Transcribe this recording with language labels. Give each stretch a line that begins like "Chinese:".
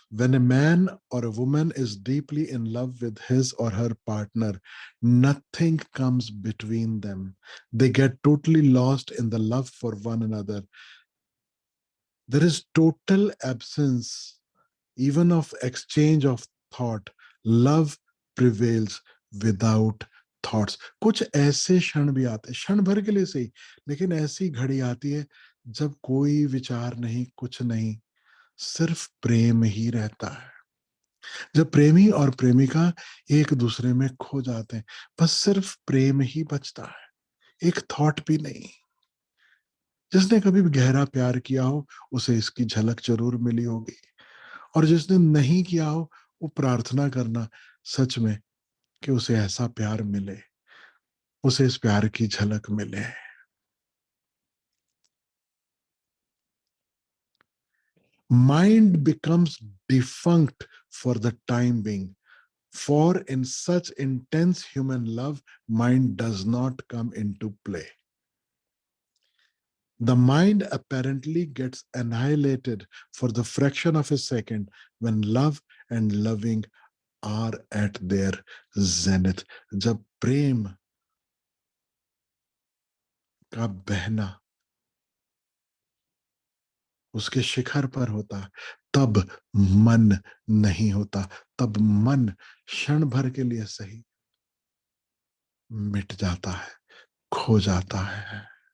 English: When a man or a woman is deeply in love with his or her partner, nothing comes between them. They get totally lost in the love for one another. There is total absence even of exchange of thought. Love prevails without thoughts.
Hindi: कुछ ऐसे क्षण भी आते हैं, क्षण भर के लिए सही, लेकिन ऐसी घड़ी आती है जब कोई विचार नहीं, कुछ नहीं, सिर्फ प्रेम ही रहता है। जब प्रेमी और प्रेमिका एक दूसरे में खो जाते हैं, बस सिर्फ प्रेम ही बचता है, एक थॉट भी नहीं। जिसने कभी भी गहरा प्यार किया हो उसे इसकी झलक जरूर मिली होगी, और जिसने नहीं किया हो वो प्रार्थना करना सच में कि उसे ऐसा प्यार मिले, उसे इस प्यार की झलक मिले।
English: Mind becomes defunct for the time being. For in such intense human love, mind does not come into play. The mind apparently gets annihilated for the fraction of a second when love and loving are at their zenith.
Hindi: जब प्रेम का बहना उसके शिखर पर होता, तब मन नहीं होता, तब मन क्षण भर के लिए सही मिट जाता है, खो जाता है।